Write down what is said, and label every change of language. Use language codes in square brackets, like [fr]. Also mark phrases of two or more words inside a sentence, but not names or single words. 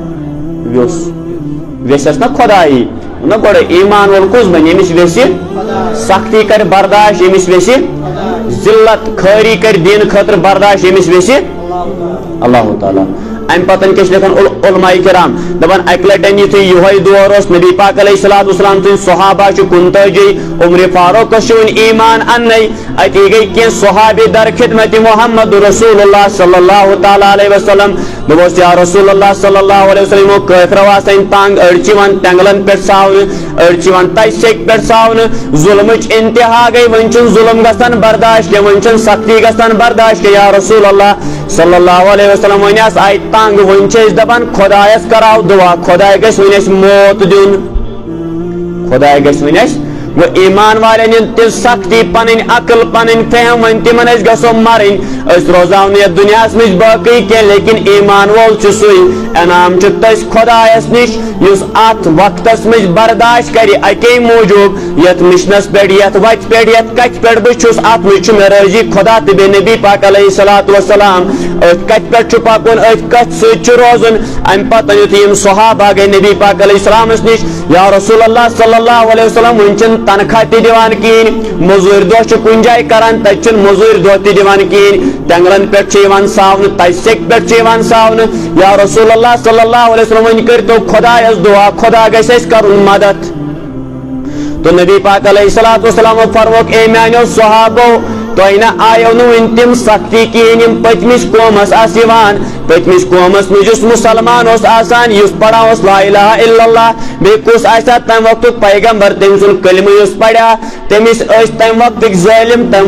[ks] ویژھٮ۪س نا خۄدایی نہ گۄڈٕ ایمان وول کُس بنہِ ییٚمِس ویژھِ سختی کرِ برداشت ییٚمِس ویژھِ ذلت خٲری کرِ دیٖنہٕ خٲطرٕ برداشت ییٚمِس ویژھِ اللہ تعالیٰ امہِ پتن کیٛاہ چھِ لیکھان علماء کرام دپان اکہِ لٹہِ یِتھُے یِہوے دور اوس نبی پاک [ar] علیہ الصلوۃ والسلام [ks] سٕنٛدۍ صحابہ چھِ 39 عمر فاروقس چھُ وُنہِ ایمان اننے اتی گٔے کینٛہہ صحابی در خدمت محمد رسول اللہ [ar] صلی اللہ تعالیٰ علیہ وسلم [ks] دوٚپُس [ar] یا رسول اللہ صلی اللہ علیہ وسلم [ks] یِمو کٲفرو آسان تنگ أڑۍ چھِ یِوان تینٛگلن پٮ۪ٹھ ساونہٕ أڑۍ چھِ یِوان تتہِ سیٚکہِ پٮ۪ٹھ ساونہٕ ظُلمٕچ انتہا گٔے وۄنۍ چھُنہٕ ظُلم گژھان برداشت کینٛہہ وۄنۍ چھنہٕ سختی گژھان برداشت کینٛہہ [ar] یا رسول اللہ صلی اللہ علیہ وسلم [ks] وۄنۍ آسہٕ آیہِ تنگ وۄنۍ چھِ أسۍ دپان خۄدایس کراو دُعا خۄداے گژھِ وۄنۍ اسہِ موت دیُن خۄداے گژھِ وۄنۍ اسہِ گوٚو ایمان والٮ۪ن ہِنٛد تہِ سختی پنٕنۍ عقل پنٕنۍ فہم وۄنۍ تِمن أسۍ گژھو مرٕنۍ أسۍ روزاو نہٕ یتھ دُنیاہس منٛز باقٕے کینٛہہ لیکن ایمان وول چھُ سُے انعام چھُ تٔسۍ خۄدایس نِش یُس اتھ وقتس منٛز برداشت کرِ اکی موٗجوٗب یتھ مشنس پٮ۪ٹھ یتھ وتہِ پٮ۪ٹھ یتھ کتھِ پٮ۪ٹھ بہٕ چھُس اتھ منٛز چھُ مےٚ رٲضی خۄدا تہٕ بیٚیہِ نبی پاک [ar] علیہ الصلوۃ والسلام [ks] أتھۍ کتھِ پٮ۪ٹھ چھُ پکُن أتھۍ کتھِ سۭتۍ چھُ روزُن امہِ پتہٕ یُتھُے یِم صحابہ گٔے نبی پاک علیہ السلامس نِش [ar] یا رسول اللہ صلی اللہ علیہ وسلم [ks] وۄنۍ چھِنہٕ تنخواہ تہِ دِوان کِہیٖنۍ موٚضوٗرۍ دۄہ چھُ کُنہِ جایہِ کران تتہِ چھُنہٕ موٚضوٗرۍ دۄہ تہِ دِوان کِہیٖنۍ تینٛگلن پٮ۪ٹھ چھِ یِوان ساونہٕ تتہِ سیٚکہِ پٮ۪ٹھ چھِ یِوان ساونہٕ [ar] یا رسول اللہ صلی اللہ علیہ وسلم [ks] وۄنۍ کٔرۍتو خۄدایس دُعا خۄدا گژھِ اَسہِ کرُن مدد تو نبی پاک [ar] علیہ الصلوۃ والسلام [ks] فرمووُکھ اے میانیو صحابو تۄہہِ نہ آیو نہٕ وُنہِ تِم سختی کِہیٖنۍ یِم پٔتمِس قومس آسہٕ یِوان پٔتمِس قومس منٛز یُس مُسلمان اوس آسان یُس پران اوس [ar] لا الہ الا اللہ [ks] بیٚیہِ کُس آسہِ ہا تمہِ وقتُک پیغمبر تٔمۍ سُنٛد کلمہٕ یُس پریا تٔمِس ٲسۍ تمہِ وقتٕکۍ ظٲلِم تمہِ